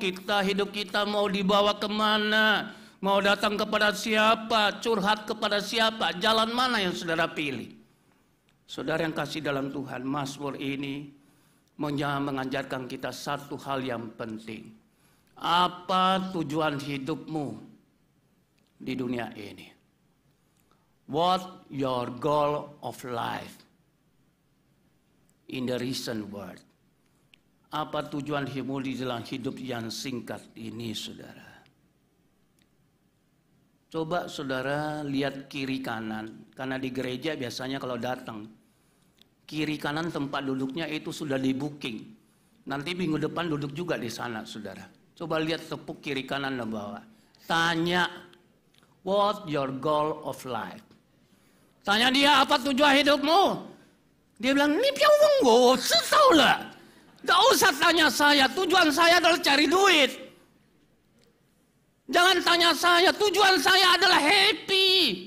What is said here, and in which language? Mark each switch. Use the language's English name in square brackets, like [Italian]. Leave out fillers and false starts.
[Indonesian] Kita, hidup kita mau dibawa kemana? Mau datang kepada siapa, curhat kepada siapa, jalan mana yang saudara pilih? Saudara yang kasih dalam Tuhan, Mazmur ini mengajarkan kita satu hal yang penting. Apa tujuan hidupmu di dunia ini? [English] What your goal of life in the recent world? [Indonesian] Apa tujuan hidupmu di dalam hidup yang singkat ini, saudara? Coba saudara lihat kiri kanan, karena di gereja biasanya kalau datang, kiri kanan tempat duduknya itu sudah di booking. Nanti minggu depan duduk juga di sana, saudara. Coba lihat tepuk kiri kanan dan bawah. Tanya, [English] what your goal of life? [Indonesian] Tanya dia, apa tujuan hidupmu? Dia bilang, ini piawunggo, tahu lah. Gak usah tanya saya, tujuan saya adalah cari duit. Jangan tanya saya, tujuan saya adalah happy.